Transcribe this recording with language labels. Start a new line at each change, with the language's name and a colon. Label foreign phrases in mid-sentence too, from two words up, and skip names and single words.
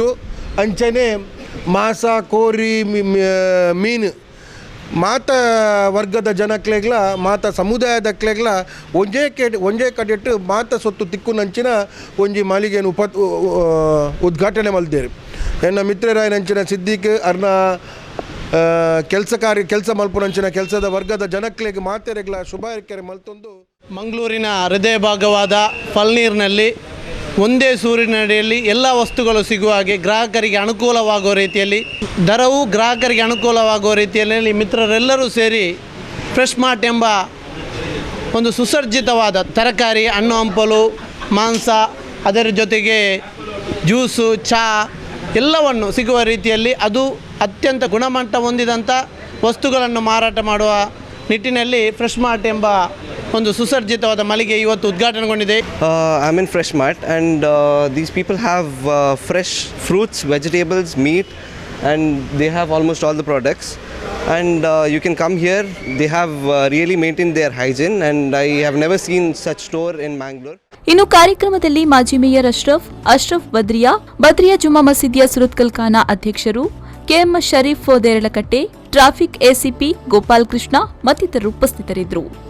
Tulu: ಅಂಚನೆ ಮಾಂಸ, ಕೋರಿ, ಮೀನು ಮಾತ ವರ್ಗದ ಜನಕ್ಲೆಗ್ಲ ಮಾತ ಸಮುದಾಯದಕ್ಲೆಗ್ಲ ಒಂಜೇ ಕಡೆಟ್ಟು ಮಾತ ಸೊತ್ತು ತಿಕ್ಕುನಂಚಿನ ಒಂಜಿ ಮಾಲಿಗೆಯನ್ನು ಉದ್ಘಾಟನೆ ಮಲ್ದೇರು. ಎನ್ನ ಮಿತ್ರರಾಯನಂಚಿನ ಸಿದ್ದಿಕ್ ಅರ್ನ ಕೆಲಸ ಮಲ್ಪುನಂಚಿನ ಕೆಲಸದ ವರ್ಗದ ಜನಕ್ಲೆಗೆ ಮಾತೆರೆಗ್ಲ ಶುಭಾರೈಕೆ ಮಲ್ತೊಂದು.
Kannada: ಮಂಗಳೂರಿನ ಹೃದಯ ಭಾಗವಾದ ಫಳ್ನೀರ್ನಲ್ಲಿ ಒಂದೇ ಸೂರಿನಡಿಯಲ್ಲಿ ಎಲ್ಲ ವಸ್ತುಗಳು ಸಿಗುವ ಹಾಗೆ ಗ್ರಾಹಕರಿಗೆ ಅನುಕೂಲವಾಗುವ ರೀತಿಯಲ್ಲಿ, ದರವು ಗ್ರಾಹಕರಿಗೆ ಅನುಕೂಲವಾಗುವ ರೀತಿಯಲ್ಲಿ ಮಿತ್ರರೆಲ್ಲರೂ ಸೇರಿ ಫ್ರೆಶ್ ಮಾರ್ಟ್ ಎಂಬ ಒಂದು ಸುಸಜ್ಜಿತವಾದ ತರಕಾರಿ, ಹಣ್ಣು ಹಂಪಲು, ಮಾಂಸ, ಅದರ ಜೊತೆಗೆ ಜ್ಯೂಸು, ಚಹಾ ಎಲ್ಲವನ್ನು ಸಿಗುವ ರೀತಿಯಲ್ಲಿ ಅದು ಅತ್ಯಂತ ಗುಣಮಟ್ಟ ಹೊಂದಿದಂಥ ವಸ್ತುಗಳನ್ನು ಮಾರಾಟ ಮಾಡುವ ನಿಟ್ಟಿನಲ್ಲಿ ಫ್ರೆಶ್ ಮಾರ್ಟ್ ಎಂಬ ಒಂದು ಸುಸಜ್ಜಿತವಾದ ಮಳಿಗೆ ಇವತ್ತು ಉದ್ಘಾಟನೆಗೊಂಡಿದೆ.
English: I mean Fresh Mart and these people have fresh fruits, vegetables, meat and they have almost all the products and you can come here. They have really maintained their hygiene and I have never seen such store in Mangalore.
Kannada: ಇನ್ನು ಕಾರ್ಯಕ್ರಮದಲ್ಲಿ ಮಾಜಿ ಮೇಯರ್ ಅಶ್ರಫ್ ಬದ್ರಿಯಾ ಜುಮಾ ಮಸೀದಿಯ ಸುರತ್ಕಲ್ ಖಾನ ಅಧ್ಯಕ್ಷರು, ಕೆಎಂ ಶರೀಫ್ ದೇರಳಕಟ್ಟೆ, ಟ್ರಾಫಿಕ್ ಎಸಿಪಿ ಗೋಪಾಲ್ ಕೃಷ್ಣ ಮತ್ತಿತರರು ಉಪಸ್ಥಿತರಿದ್ದರು.